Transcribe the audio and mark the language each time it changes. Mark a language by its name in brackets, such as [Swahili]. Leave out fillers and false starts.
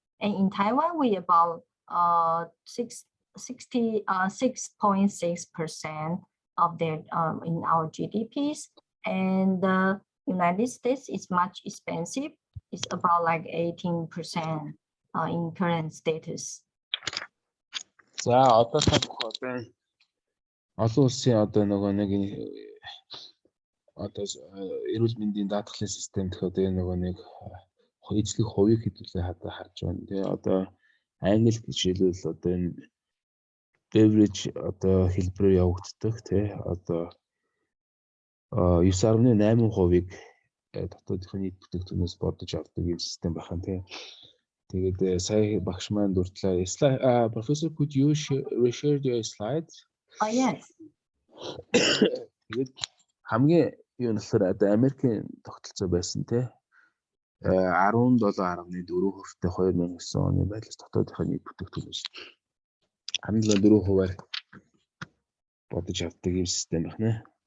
[English] And in Taiwan, we about 6.6% of their in our GDPs. And the United States is much expensive. It's about like 18% in current status. [Mongolian] За одоо одоо олон улсын одоо нөгөө нэг одоо эрүүл мэндийн даатгалын систем гэх одоо нөгөө нэг эзлэх хувийг хэдүүлээ хадаа харж байна. Тэгээ одоо англи жишээлбэл одоо энэ beverage одоо хэлбэрээр явагддаг тий одоо 9.8%-ийг дотоодын нийт бүтээгдэхүүнээс бодож авдаг ийм систем байна тий. Тэгээд сая багш маань дурдлаа. [English] Professor, could you share your slides? Oh yes. [Mongolian] Тэгээд хамгийн юу нь болохоор одоо Америкийн тогтолцоо байсан тий 17.4%-тэй 2009 оны байдлаас дотоодын нийт бүтээгдэхүүнээс 17.4%-аар бодож авдаг ийм систем байна.